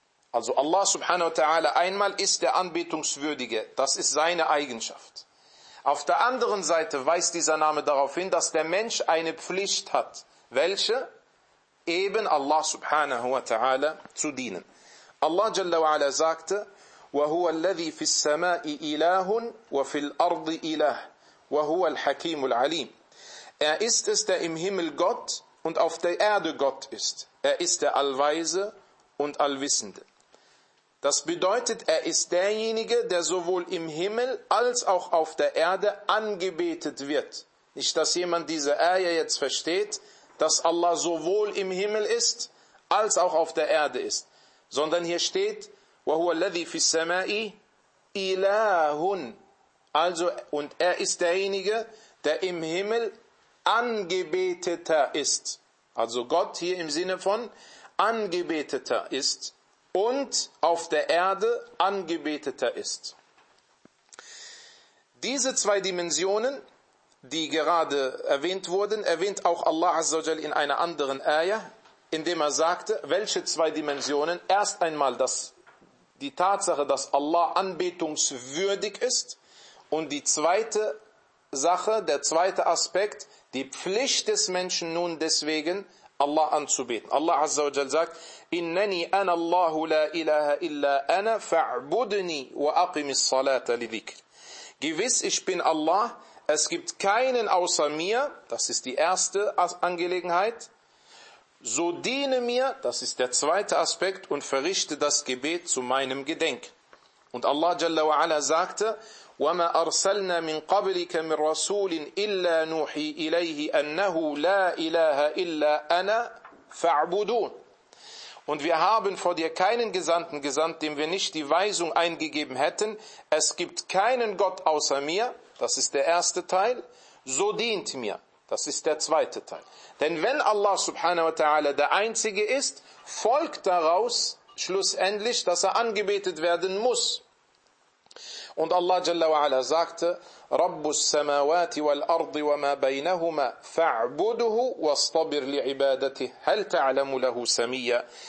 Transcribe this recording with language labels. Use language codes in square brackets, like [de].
[de] Also Allah subhanahu wa ta'ala einmal ist der Anbetungswürdige. Das ist seine Eigenschaft. Auf der anderen Seite weist dieser Name darauf hin, dass der Mensch eine Pflicht hat, welche eben Allah subhanahu wa ta'ala zu dienen. Allah jalla wa ala sagte, [ar] وَهُوَ الَّذِي فِي السَّمَاءِ إِلَهٌ وَفِي الْأَرْضِ إِلَهٌ وَهُوَ الْحَكِيمُ الْعَلِيمُ. [de] Er ist es, der im Himmel Gott und auf der Erde Gott ist. Er ist der Allweise und Allwissende. Das bedeutet, er ist derjenige, der sowohl im Himmel als auch auf der Erde angebetet wird. Nicht, dass jemand diese Ayah jetzt versteht, dass Allah sowohl im Himmel ist, als auch auf der Erde ist. Sondern hier steht, [ar] وَهُوَ الَّذِي فِي السَّمَاءِ إِلَهٌ. [de] Also, und er ist derjenige, der im Himmel Angebeteter ist. Also Gott hier im Sinne von Angebeteter ist und auf der Erde Angebeteter ist. Diese zwei Dimensionen, die gerade erwähnt wurden, erwähnt auch Allah Azza wa Jalla in einer anderen Ayah, indem er sagte, welche zwei Dimensionen? Erst einmal die Tatsache, dass Allah anbetungswürdig ist, und die zweite Sache, der zweite Aspekt, die Pflicht des Menschen nun deswegen, Allah anzubeten. Allah Azza wa Jalla sagt, [ar] إِنَّنِي أَنَا اللَّهُ لَا إِلَهَ إِلَّا أَنَا فَاعْبُدْنِي وَأَقِمِ الصَّلَاةَ لِذِكْرِ. [de] Gewiss, ich bin Allah, es gibt keinen außer mir, das ist die erste Angelegenheit, so diene mir, das ist der zweite Aspekt, und verrichte das Gebet zu meinem Gedenken. Und Allah Jalla wa Ala sagte, [ar] وَمَا أَرْسَلْنَا مِنْ قَبْلِكَ مِنْ رَسُولٍ إِلَّا نُوحِي إِلَيْهِ أَنَّهُ لَا إِلَهَ إِلَّا أَنَا فَاعْبُدُونَ. [de] Und wir haben vor dir keinen Gesandten gesandt, dem wir nicht die Weisung eingegeben hätten, es gibt keinen Gott außer mir, das ist der erste Teil, so dient mir, das ist der zweite Teil. Denn wenn Allah subhanahu wa ta'ala der Einzige ist, folgt daraus schlussendlich, dass er angebetet werden muss. Und Allah Jalla wa Ala sagte, [ar] رَبُّ السَّمَاوَاتِ وَالْأَرْضِ وَمَا بَيْنَهُمَا فَاعْبُدُهُ وَاصْطَبِرْ لِعِبَادَتِهِ هَلْ تَعْلَمُ لَهُ سَمِيًّا.